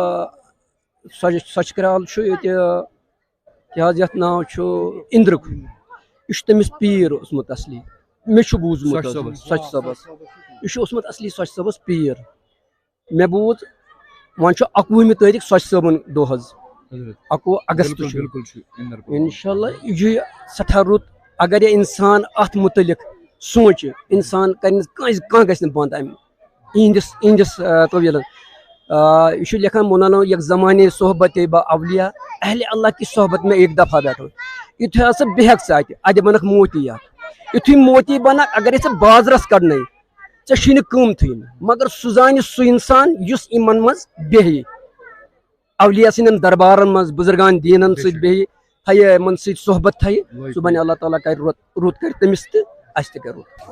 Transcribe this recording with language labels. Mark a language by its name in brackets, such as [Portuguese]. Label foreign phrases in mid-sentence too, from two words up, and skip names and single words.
[Kashmiri] سۄچہِ کرال چھُ ییٚتہِ کیٛاہ حظ یتھ ناو چھُ اِندرُک یہِ چھُ تٔمِس پیٖر اوسمُت اصلی مےٚ چھُ بوٗزمُت سۄچہِ صٲبس یہِ چھُ اوسمُت اصلی سۄچہِ صٲبس پیٖر مےٚ بوٗز وۄنۍ چھُ 21 تٲریٖخ سۄچہِ صٲبُن دۄہ حظ 21 اگست چھُ [Arabic] انشاء اللہ [Kashmiri] یہِ چھُ سٮ۪ٹھاہ رُت اگر یہِ انسان اتھ مُتعلق سونٛچہِ انسان کرِ نہٕ کانٛہہ گژھِ نہٕ بنٛد امہِ اِہنٛدِس طویٖلن یہ چھُ لیکھان مولانا [Persian] یک زمانے صحبت با اولیاء [Urdu] اہل اللہ کی صحبت میں ایک دفعہ بیٹھو [Kashmiri] یُتھُے ہسا بیہکھ ژٕ اتہِ بنکھ موتی اکھ یُتھُے موتی بنکھ اگر ژٕ بازرس کڑنَے ژے قۭمتھٕے نہٕ مگر سُہ زانہِ سُہ اِنسان یُس یِمن منٛز بیٚہہِ اولیاء سٕنٛدٮ۪ن دربارن منٛز بُزرگان دیٖنن سۭتۍ بیٚہہِ تھایہِ یِمن سۭتۍ صحبت تھایہِ سُہ بنہِ اللہ تعالیٰ کرِ رُت کرِ تٔمِس تہِ اَسہِ تہِ کرِ رُت.